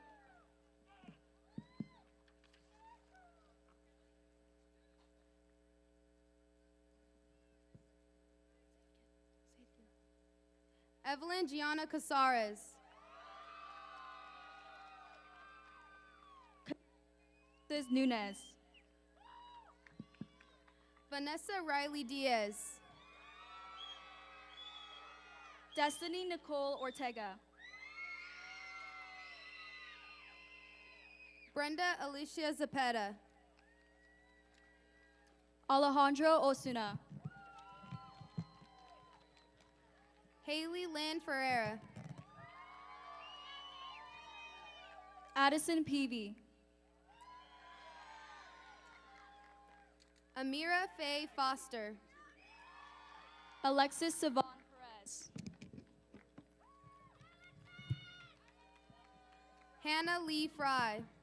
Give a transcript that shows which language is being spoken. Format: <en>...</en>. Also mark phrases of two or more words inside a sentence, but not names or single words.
<en>Evelyn Gianna Casares. Nunez. Vanessa Riley Diaz. Destiny Nicole Ortega. Brenda Alicia Zapeta. Alejandro Osuna. Haley Lynn Ferreira. Addison Peavy. Amira Faye Foster. Alexis Savon Perez. Hannah Lee Fry.</en>